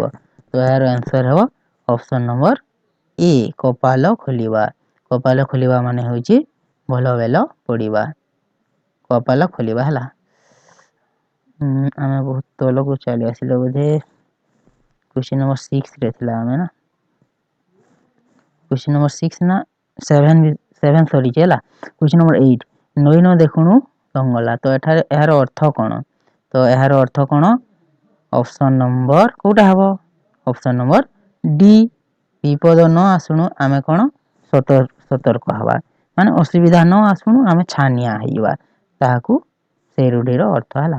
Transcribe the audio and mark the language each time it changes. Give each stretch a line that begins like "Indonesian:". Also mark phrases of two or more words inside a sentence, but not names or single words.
Odia: ତ ଏହାର ଆନ୍ସର ହେବ
English: option number
Odia: ଏ କପାଳ ଖୋଲିବା। କପାଳ ଖୋଲିବା ମାନେ ହେଉଛି ଭଲ ବେଲ ପଡ଼ିବା, କପାଳ ଖୋଲିବା ହେଲା। ଆମେ ବହୁତ ତଳକୁ ଚାଲି ଆସିଲେ ବୋଧେ,
English: question number
Odia: 6ରେ ଥିଲା ଆମେ ନା,
English: question number
Odia: 6 ना 7 ସରିଛି ହେଲା।
English: question number
Odia: 8 ନଈ ନ ଦେଖୁଣୁ ଜଙ୍ଗଲା। ତ ଏଠାରେ ଏହାର ଅର୍ଥ କ'ଣ? ତ ଏହାର ଅର୍ଥ କ'ଣ?
English: option number
Odia: କେଉଁଟା ହେବ?
English: option number
Odia: ଡି ବିପଦ ନ ଆସୁଣୁ ଆମେ କ'ଣ ସତର୍କ ହେବା, ମାନେ ଅସୁବିଧା ନ ଆସୁଣୁ ଆମେ ଛାନିଆ ହେଇଯିବା, ତାହାକୁ ସେଇ ରୂଢ଼ିର ଅର୍ଥ ହେଲା।